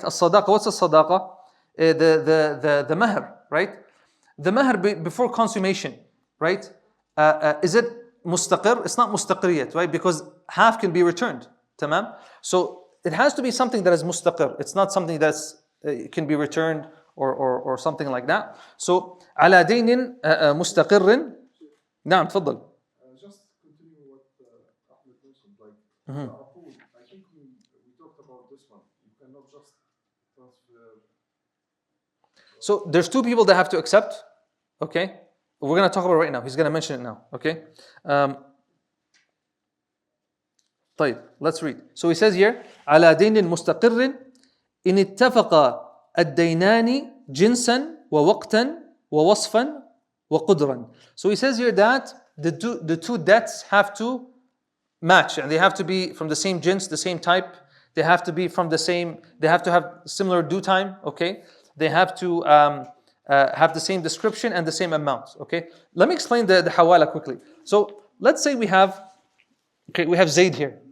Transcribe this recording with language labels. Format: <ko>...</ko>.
<en>الصداقة, what's the صداقة? The mahr, right? The mahr before consummation, right? Is it mustaqir? It's not mustaqir yet, right? Because half can be returned. Tamam? So it has to be something that is mustaqir. It's not something that's can be returned or something like that.</en> <ar>So على دين مستقر. نعم تفضل.</ar> <en>Just continue what Ahmed mentioned, like I think we talked about this one. You cannot just transfer. So there's two people that have to accept. Okay, we're going to talk about it right now. He's going to mention it now. Okay. طيب, let's read. So he says here,</en> <ar>على دين مستقر إن اتفق الدينان جنسا ووقتا ووصفا وقدرا.</ar> <en>So he says here that the two debts have to match, and they have to be from the same jins, the same type. They have to be from the same. They have to have similar due time. Okay. They have to have the same description and the same amount. Okay. Let me explain the hawala quickly. So let's say we have Zaid here.</en>